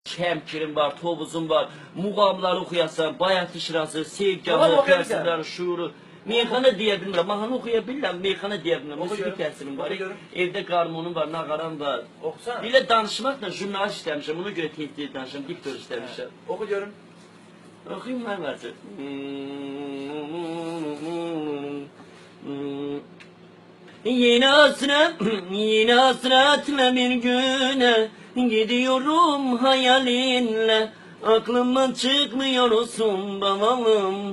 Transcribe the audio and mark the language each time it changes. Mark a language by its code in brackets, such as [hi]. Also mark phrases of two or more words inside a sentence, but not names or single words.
[az] Şəmkirin var, Tovuzun var. Muğamları oxuyasan, Bayatı Şirası, Sevgahı, Fərsələr, Şuuru. Meyxana deyə bilmirəm, mahnı oxuya bilmirəm, meyxana deyə bilmirəm. Musiqi təhsilim var, evdə qarmonum var, nağaram var. Oxusan. Elə danışmaqla jurnalist işləmişəm, ona görə tez-tez danışıram, diktor işləmişəm. Oxu görüm. Oxuyum mən vəcə. [tr] Yine hasretle bir güne gidiyorum hayalinle. Aklımdan çıkmıyorsun babalım.